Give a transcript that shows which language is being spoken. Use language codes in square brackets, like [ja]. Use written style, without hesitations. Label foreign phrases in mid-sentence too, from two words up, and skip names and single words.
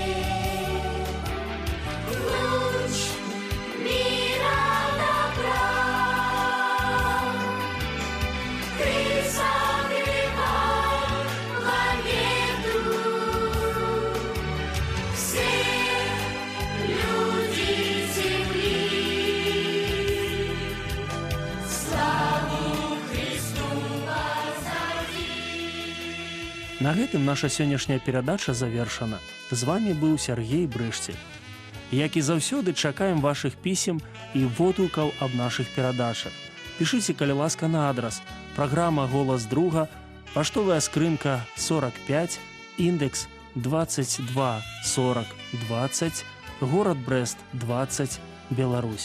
[ru] Луч мира добра, ты согревай планету. Все люди земли славу Христу возови. [be] На гэтым наша сённяшняя перадача завершана. З вами быў Сергей Брыжцель. Як і заўсёды, чакаем вашых пісем і водгукаў аб нашых перадачах. Пішыце, калі ласка, на адрас. Праграма «Голас друга», паштовая скрынка 45, індекс 224020, горад Брэст 20, Беларусь.